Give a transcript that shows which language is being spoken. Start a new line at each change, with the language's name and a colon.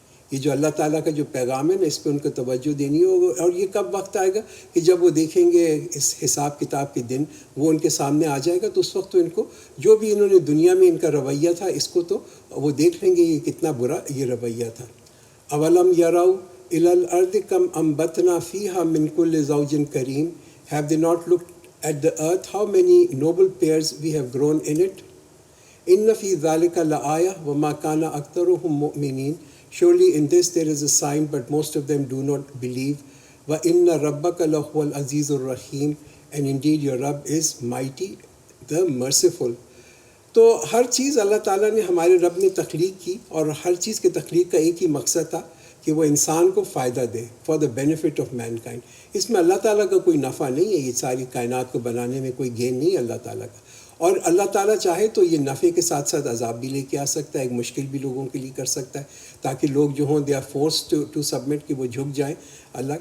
Urdu: یہ جو اللہ تعالیٰ کا جو پیغام ہے نا اس پہ ان کو توجہ دینی ہوگی۔ اور یہ کب وقت آئے گا؟ کہ جب وہ دیکھیں گے اس حساب کتاب کے دن وہ ان کے سامنے آ جائے گا، تو اس وقت تو ان کو جو بھی انہوں نے دنیا میں ان کا رویہ تھا اس کو تو وہ دیکھ لیں گے یہ کتنا برا یہ رویہ تھا۔
Arabic: اولم یروا إِلَى الْأَرْضِ كَمْ أَنْبَتْنَا فِيهَا مِنْ كُلِّ زَوْجٍ كَرِيمٍ.
English: Have they not looked at the earth, how many noble pairs we have grown in it?
Arabic: إِنَّ فِي ذَلِكَ لَآيَةً وَمَا كَانَ أَكْثَرُهُم مُؤْمِنِينَ.
English: Surely in this there is a sign, but most of them do not believe.
Arabic: وَإِنَّ رَبَّكَ لَهُوَ الْعَزِيزُ الرَّحِيمُ.
English: And indeed your Rabb is mighty, the merciful.
Urdu: تو ہر چیز اللہ تعالیٰ نے ہمارے رب نے تخلیق کی، اور ہر چیز کے تخلیق کا ایک ہی مقصد تھا کہ وہ انسان کو فائدہ دے،
English: For the benefit of mankind.
Urdu: اس میں اللہ تعالیٰ کا کوئی نفع نہیں ہے، یہ ساری کائنات کو بنانے میں کوئی گین نہیں ہے اللہ تعالیٰ کا. اور اللہ تعالیٰ چاہے تو یہ نفع کے ساتھ ساتھ عذاب بھی لے کے آ سکتا ہے، ایک مشکل بھی لوگوں کے لیے کر سکتا ہے، تاکہ لوگ جو ہوں
English: they are force to submit,
Urdu: کہ وہ جھک جائیں اللہ.